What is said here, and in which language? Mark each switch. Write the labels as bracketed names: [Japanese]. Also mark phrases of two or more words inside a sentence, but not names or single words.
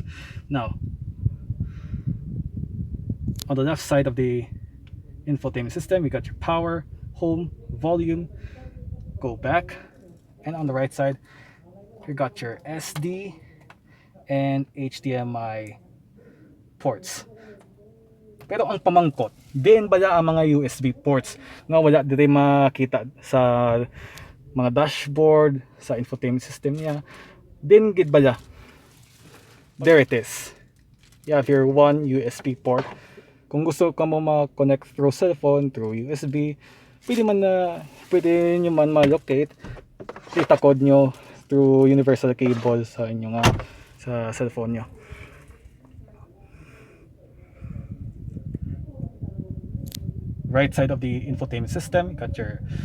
[English] Now, on the left side of the infotainment system, we got your power, home, volume, go back, and on the right side, you got your SD and HDMI ports. [Hiligaynon] Pero ang pamangkot, din bala ang mga USB ports nga wala dire makita sa mga dashboard, sa infotainment system niya. Din gid bala. [English] There it is. You have your one USB port. [Hiligaynon] Kung gusto ka mo ma-connect [English] through cellphone, through USB, [Hiligaynon] pwede nyo man ma-locate, itakod nyo [English] through universal cable [Hiligaynon] sa inyong sa cellphone nyo. [English] Right side of the infotainment system, you got your